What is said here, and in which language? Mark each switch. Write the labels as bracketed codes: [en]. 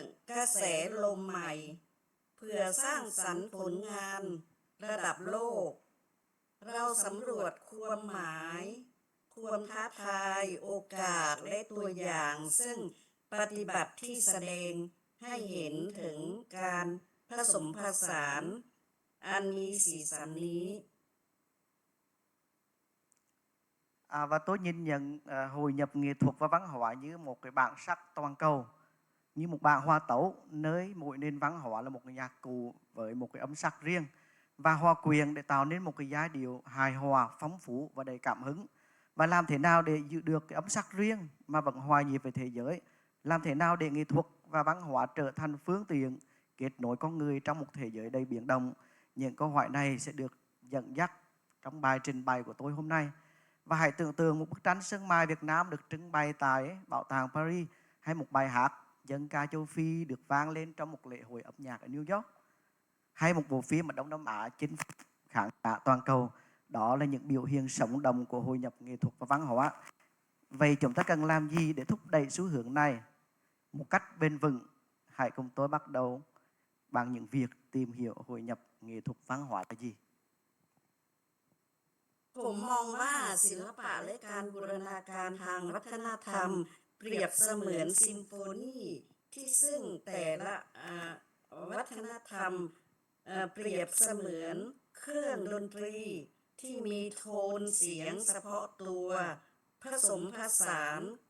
[th] กระแสลมใหม่เพื่อสร้างสรรค์ผลงานระดับโลกเราสำรวจความหมายความท้าทายโอกาสและตัวอย่างซึ่งปฏิบัติที่แสดงให้เห็นถึงการผสมผสานอันมีสีสันนี้ [vi] Và tôi nhìn nhận hội nhập nghệ thuật và văn hóa như một cái bản sắc toàn cầu, như một bản hòa tấu nơi mỗi nền văn hóa là một cái nhạc cụ với một cái âm sắc riêng và hòa quyện để tạo nên một cái giai điệu hài hòa, phong phú và đầy cảm hứng. Và làm thế nào để giữ được cái âm sắc riêng mà vẫn hòa nhịp với thế giới? Làm thế nào để nghệ thuật và văn hóa trở thành phương tiện kết nối con người trong một thế giới đầy biến động? Những câu hỏi này sẽ được dẫn dắt trong bài trình bày của tôi hôm nay. Và hãy tưởng tượng một bức tranh sơn mài Việt Nam được trưng bày tại Bảo tàng Paris, hay một bài hát dân ca châu Phi được vang lên trong một lễ hội âm nhạc ở New York, hay một bộ phim ở Đông Nam Á chinh phục khán giả toàn cầu. Đó là những biểu hiện sống động của hội nhập nghệ thuật và văn hóa. Vậy chúng ta cần làm gì để thúc đẩy xu hướng này một cách bền vững? Hãy cùng tôi bắt đầu bằng những việc tìm hiểu hội nhập nghệ thuật văn hóa là gì? [th] ผมมองว่าศิลปะและการบูรณาการทางวัฒนธรรมเปรียบเสมือนซิมโฟนีที่ซึ่งแต่ละวัฒนธรรมเปรียบเสมือนเครื่องดนตรีที่มีโทนเสียงเฉพาะตัวผสมผสาน